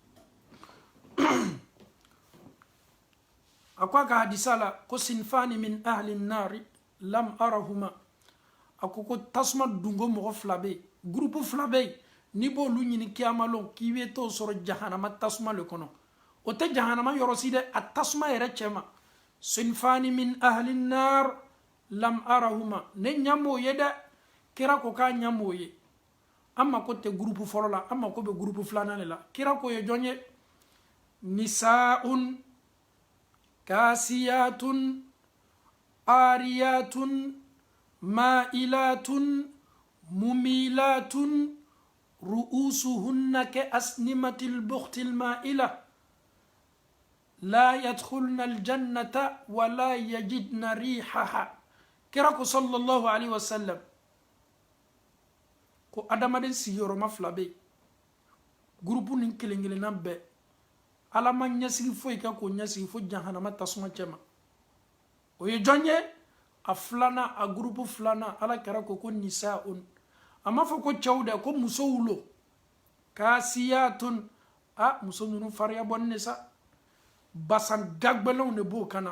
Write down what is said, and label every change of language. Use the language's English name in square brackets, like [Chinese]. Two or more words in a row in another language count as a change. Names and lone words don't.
[Bambara] a ko a ka hadisa la ko [Arabic] صنفان من أهل النار لم أرهما [Bambara] a ko tasuma dungo mɔgɔ fila bɛ yen groupe fila bɛ yen n'i b'olu ɲini kiyamalon k'i bɛ t'o sɔrɔ jahanama tasuma le kɔnɔ o tɛ jahanama yɔrɔ si dɛ a tasuma yɛrɛ cɛ ma [Arabic] صنفان من أهل النار لم أرهما [Bambara] ne ɲam'o ye dɛ kira ko k'a ɲam'o ye an mako tɛ groupe fɔlɔ la an mako bɛ groupe filanan de la kira ko ye jɔn ye nisaun [Arabic] كاسيات عاريات مائلات مميلات رؤوسهن كأسنمة البخت المائلة لا يدخلن الجنة ولا يجدن ريحها [Bambara] kira ko [Arabic] صلى الله عليه وسلم [Bambara] ko adamaden sigiyɔrɔma fila bɛ yen gurupu nin kelen-kelenna bɛɛ ala ma ɲɛsigi foyi kɛ k'o ɲɛsigi fo jahanama tasuma cɛ ma o ye jɔn ye a filanan a gurupu filanan ala kɛra ko nisaun a ma fɔ ko cɛw dɛ ko musow lo kasiyatun muso ninnu fariya bɔni de sa basan dagbɛlɛnw de b'o kana